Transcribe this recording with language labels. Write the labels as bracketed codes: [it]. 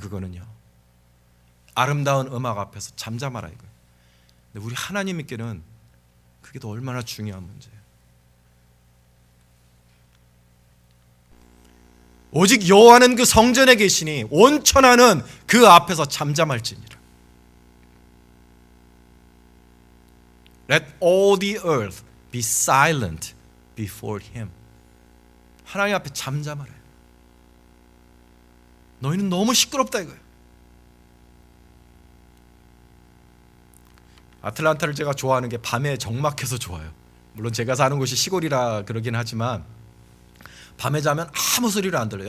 [ko] 그거는요, 아름다운 음악 앞에서 잠잠하라 이거예요. 근데 우리 하나님께는 그게 더 얼마나 중요한 문제예요. 오직 여호와는 그 성전에 계시니 온 천하는 그 앞에서 잠잠할지니라. [en] Let all the earth be silent before him. [ko] 하나님 앞에 잠잠하라. 너희는 너무 시끄럽다 이거예요. 아틀란타를 제가 좋아하는 게 밤에 적막해서 좋아요. 물론 제가 사는 곳이 시골이라 그러긴 하지만 밤에 자면 아무 소리를 안 들려요.